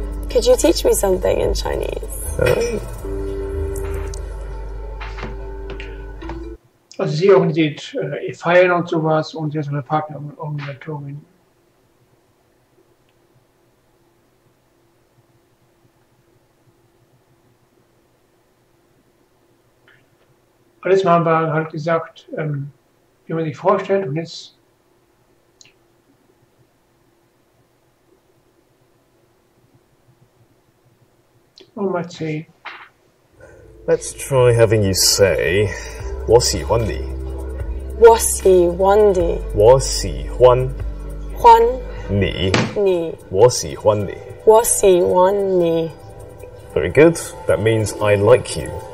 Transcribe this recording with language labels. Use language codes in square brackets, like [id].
[en] Could you teach me something in Chinese? [de] Also sie organisiert Feiern und sowas und sie ist eine Partnerorganisatorin. Und letztes Mal haben wir halt gesagt, wie man sich vorstellt, und jetzt mal C. [en] Let's try having you say, [zh] 我喜欢你. 我喜欢你我喜欢你. 你我喜欢你. 我喜欢你 [en] Very good. That means I like you.